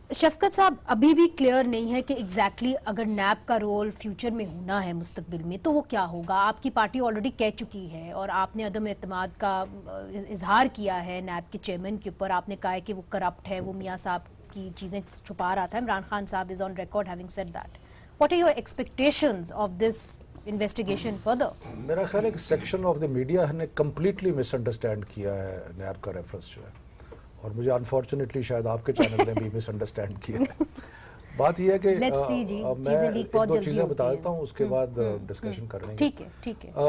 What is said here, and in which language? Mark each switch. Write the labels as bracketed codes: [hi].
[ur] شفقت صاحب ابھی بھی کلیئر نہیں ہے کہ ایگزیکٹلی اگر نیب کا رول فیوچر میں ہونا ہے مستقبل میں تو وہ کیا ہوگا. آپ کی پارٹی آلریڈی کہہ چکی ہے اور آپ نے عدم اعتماد کا اظہار کیا ہے نیب کے چیئرمین کے اوپر. آپ نے کہا ہے کہ وہ کرپٹ ہے، وہ میاں صاحب کی چیزیں چھپا رہا تھا. [en] عمران خان صاحب is on record having said that. What are your expectations of this investigation further? [ur] میرا خیال ہے کہ [en] section of the media [ur] نے کمپلیٹلی مس انڈرسٹینڈ کیا ہے نیب کا ریفرنس جو ہے، اور مجھے انفارچونیٹلی شاید آپ کے چینل نے بھی مس انڈرسٹینڈ کیا ہے. بات یہ ہے کہ میں 2 چیزیں بتا دیتا ہوں، اس کے بعد ڈسکشن کر لیں گے. ٹھیک ہے.